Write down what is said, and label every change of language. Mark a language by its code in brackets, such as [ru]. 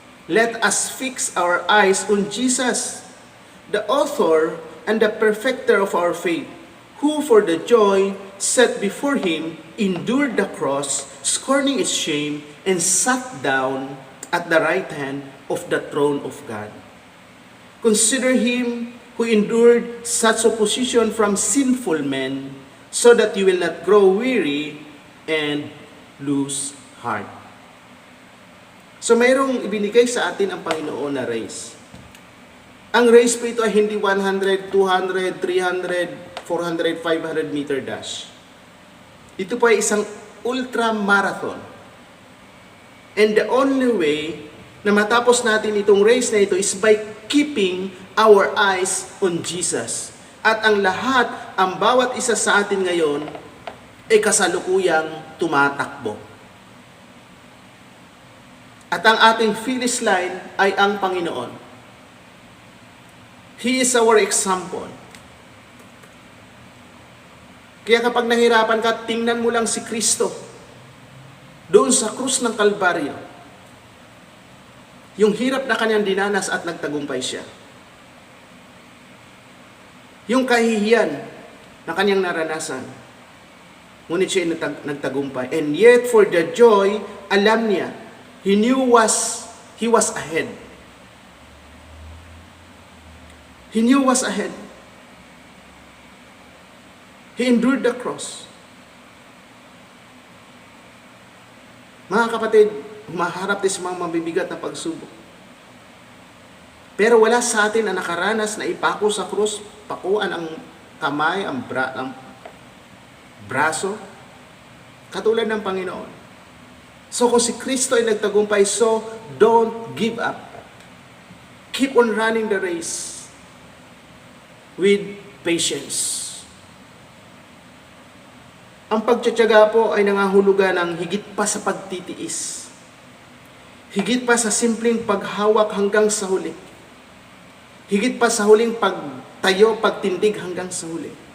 [en] Let us fix our eyes on Jesus, the author and the perfecter of our faith, who for the joy set before him endured the cross, scorning its shame, and sat down at the right hand of the throne of God. Consider him who endured such opposition from sinful men, so that you will not grow weary and lose heart. [tl] So mayroong ibinigay sa atin ang Panginoon na race. Ang race po ito ay hindi 100, 200, 300, 400, 500 meter dash. Ito po ay isang ultra-marathon. [en] And the only way [tl] na matapos natin itong race na ito [en] is by keeping our eyes on Jesus. [tl] At ang lahat, ang bawat isa sa atin ngayon, ay kasalukuyang tumatakbo. At ang ating finish line ay ang Panginoon. [en] He is our example. [tl] Kaya kapag nahirapan ka, tingnan mo lang si Kristo doon sa krus ng Kalbaryo. Yung hirap na kanyang dinanas at nagtagumpay siya. Yung kahihiyan na kanyang naranasan. Ngunit siya ay nagtagumpay. [en] And yet for the joy, [tl] alam niya, [en] he was ahead. He knew was ahead. He endured the cross. [tl] Mga kapatid, humaharap tayo sa mga mabibigat na pagsubok. Pero wala sa atin ang nakaranas na ipako sa krus, pakuan ang kamay, ang braso, katulad ng Panginoon. So kung si Kristo ay nagtagumpay, [en] so don't give up. Keep on running the race with patience. [tl] Ang pagtitiyaga po ay nangahulugan ng higit pa sa pagtitiis. Higit pa sa simpleng paghawak hanggang sa huli. Higit pa sa huling pagtayo, pagtindig hanggang sa huli.